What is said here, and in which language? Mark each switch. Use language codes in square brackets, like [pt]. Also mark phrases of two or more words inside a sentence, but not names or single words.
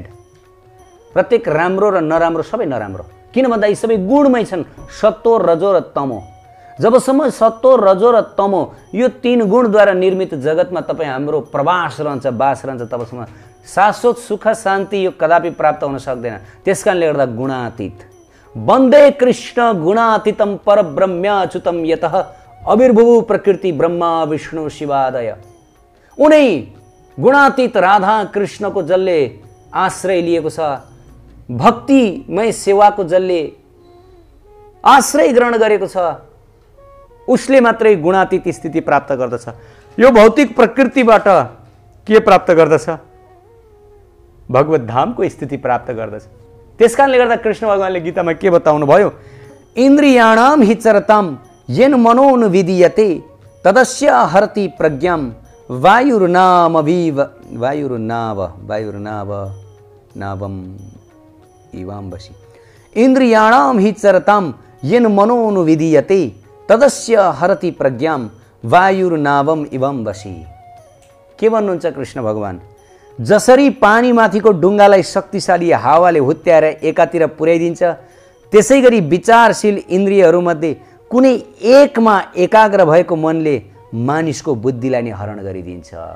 [ne] प्रत्येक राम्रो र नराम्रो सबै नराम्रो। किन भन्दा यी सबै गुणमै छन्, सत्व रजो र तमो। जबसम्म सत्व रजो र तमो यो तीन गुणद्वारा निर्मित जगतमा तपाईँ हाम्रो प्रवास रहन्छ, बास रहन्छ, तबसम्म शाश्वत सुख शान्ति यो कदापि प्राप्त हुन सक्दैन। त्यस कारणले गर्दा गुणातीत, [sa] वन्दे कृष्ण गुणातीतम परब्रह्म्याच्युतम यतः अविर्भुव प्रकृति ब्रह्मा विष्णु शिवादय। [ne] उनै गुणातीत राधा कृष्णको जसले आश्रय लिएको छ, भक्तिमय सेवाको जसले आश्रय ग्रहण गरेको छ, उसले मात्रै गुणातीत स्थिति प्राप्त गर्दछ। यो भौतिक प्रकृतिबाट के प्राप्त गर्दछ? भगवत धामको स्थिति प्राप्त गर्दछ। त्यसकारणले गर्दा कृष्ण भगवानले गीतामा के बताउनु भयो? [sa] इन्द्रियाणाम हि चरताम येन मनोनुविधीयते तदस्य हरति प्रज्ञाम वायुर्नावम इवाम्बसि। इन्द्रियाणाम हि चरताम येन मनोनुविधीयते तदस्य हरति प्रज्ञाम वायुर्नावम इवाम्बसि। [ne] के भन्नुहुन्छ कृष्ण भगवान? जसरी पानीमाथिको डुङ्गालाई शक्तिशाली हावाले हुत्याएर एकातिर पुर्याइदिन्छ, त्यसै गरी विचारशील इन्द्रियहरूमध्ये कुनै एकमा एकाग्र भएको मनले मानिसको बुद्धिलाई नै हरण गरिदिन्छ।